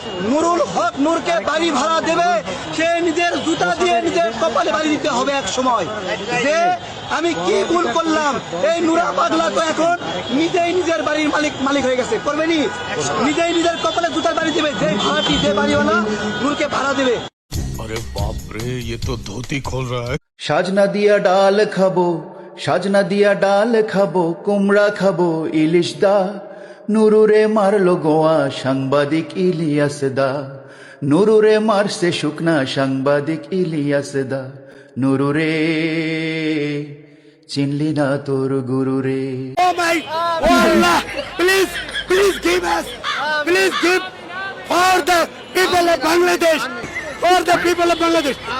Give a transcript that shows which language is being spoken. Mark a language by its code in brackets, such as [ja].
[bn] নুরুল হক নূরকে বাড়ি ভাড়া দেবে, সে নিজের জুতা দিয়ে নিজের কপালে বাড়ি দিতে হবে এক সময়। যে আমি কি ভুল করলাম, এই নুরা পাগলা তো এখন নিজেই নিজের বাড়ির মালিক হয়ে গেছে, করবেনি? নিজেই নিজের কপালে জুতার বাড়ি দেবে, যে ভাড়াটি যে বাড়িওয়ালা নূরকে ভাড়া দেবে। [hi] अरे बाप रे, ये तो धोती खोल रहा है। [bn] সাজনা দিয়া ডাল খাবো, সাজনা দিয়া ডাল খাবো, কুমড়া খাবো ইলিশ দা, নুরুরে মারলো গোয়া সাংবাদিক ইলিয়াস দা, নুরুরে মারছে শুকনা সাংবাদিক ইলিয়াস দা, নুরুরে চিনলি না তোর গুরুরে। [en] Oh my, oh Allah, please give us, please give for the people of Bangladesh, for the people of Bangladesh.